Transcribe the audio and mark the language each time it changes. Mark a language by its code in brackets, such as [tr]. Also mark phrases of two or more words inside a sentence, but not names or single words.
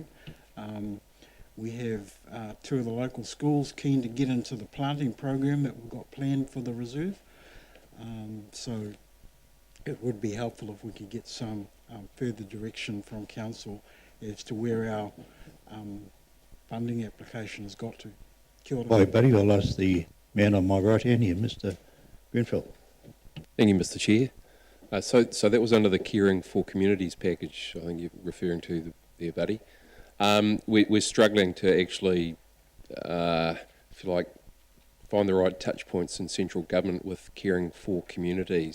[en] We have two of the local schools keen to get into the planting program that we've got planned for the reserve. So it would be helpful if we could get some further direction from Council as to where our funding application has got to. [mi] Kia ora. [en] Hi, buddy. I'll ask the man on my right hand here, Mr. Grenfell. Thank you, Mr. Chair. So that was under the Caring for Communities package, I think you're referring to there, buddy. We're struggling to actually, if you like, find the right touch points in central government with caring for communities.